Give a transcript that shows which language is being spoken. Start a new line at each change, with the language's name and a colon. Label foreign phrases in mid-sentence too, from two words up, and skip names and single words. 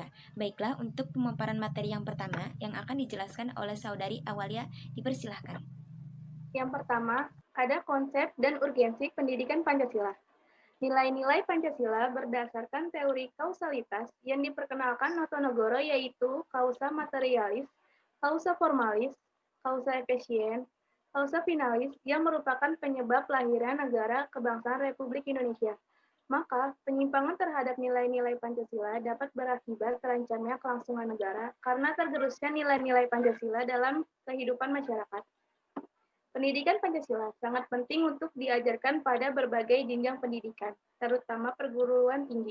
Indonesian: Baiklah, untuk pemaparan materi yang pertama yang akan dijelaskan oleh saudari Awalia, dipersilahkan. Yang pertama, ada konsep dan urgensi pendidikan Pancasila. Nilai-nilai Pancasila berdasarkan teori kausalitas yang diperkenalkan Notonegoro yaitu
Latin: causa materialis, causa formalis, causa efficient, causa finalis
Indonesian: yang merupakan penyebab lahirnya negara kebangsaan Republik Indonesia. Maka, penyimpangan terhadap nilai-nilai Pancasila dapat berakibat terancamnya kelangsungan negara karena tergerusnya nilai-nilai Pancasila dalam kehidupan masyarakat. Pendidikan Pancasila sangat penting untuk diajarkan pada berbagai jenjang pendidikan, terutama perguruan tinggi.